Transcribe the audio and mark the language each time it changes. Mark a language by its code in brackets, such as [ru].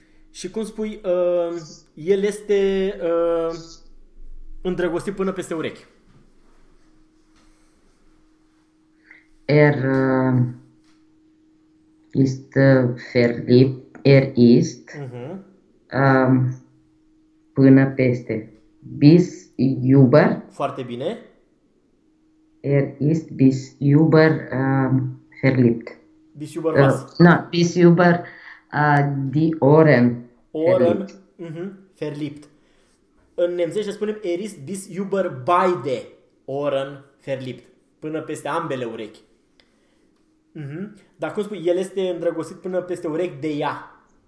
[ro] Și cum spui, el este îndrăgostit până peste urechi. [de] Er ist verliebt, er ist [ro] până peste. [de] Bis über. [ro] Foarte bine. [de] Er ist bis über verliebt. Bis über was? Na, bis über die Ohren. Ohren, verliebt. [ro] În nemțește spunem [de] er ist bis über beide Ohren verliebt. [ro] Până peste ambele urechi. Dar cum spui, el este îndrăgostit până peste urechi de ea?